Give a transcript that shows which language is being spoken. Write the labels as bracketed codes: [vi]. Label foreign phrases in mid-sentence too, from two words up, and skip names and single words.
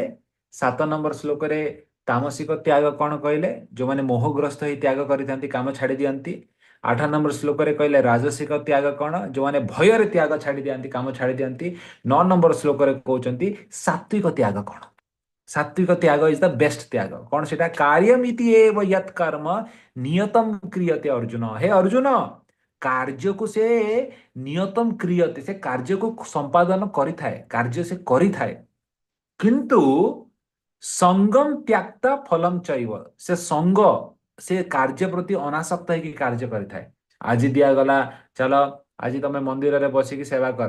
[or] 7 ନମ୍ବର ଶ୍ଲୋକରେ ତାମସିକ ତ୍ୟାଗ କଣ କହିଲେ, ଯୋଉମାନେ ମୋହଗ୍ରସ୍ତ ହେଇ ତ୍ୟାଗ କରିଥାନ୍ତି, କାମ ଛାଡି ଦିଅନ୍ତି। 8 ନମ୍ବର ଶ୍ଲୋକରେ କହିଲେ ରାଜସିକ ତ୍ୟାଗ କଣ, ଯୋଉମାନେ ଭୟରେ ତ୍ୟାଗ ଛାଡି ଦିଅନ୍ତି, କାମ ଛାଡି ଦିଅନ୍ତି। 9 ନମ୍ବର ଶ୍ଲୋକରେ କହୁଛନ୍ତି ସାତ୍ବିକ ତ୍ୟାଗ କଣ। ସାତ୍ବିକ ତ୍ୟାଗ [en] is the best [or] ତ୍ୟାଗ। କଣ ସେଟା? [sa] कार्यमिति एव यत् कर्म नियतम क्रियते अर्जुन। हे अर्जुन, [or] କାର୍ଯ୍ୟକୁ ସେ [sa] ନିୟତମ କ୍ରିୟତେ, [or] ସେ କାର୍ଯ୍ୟକୁ ସମ୍ପାଦନ କରିଥାଏ, କାର୍ଯ୍ୟ ସେ କରିଥାଏ, କିନ୍ତୁ [sa] ସଙ୍ଗମ ତ୍ୟାକ୍ତା ଫଲମ ଚୈବ, [or] ସେ ସଙ୍ଗ, ସେ କାର୍ଯ୍ୟ ପ୍ରତି ଅନାସକ୍ତ ହେଇକି କାର୍ଯ୍ୟ କରିଥାଏ। ଆଜି ଦିଆଗଲା, ଚାଲ ଆଜି ତମେ ମନ୍ଦିରରେ ବସିକି ସେବା କର।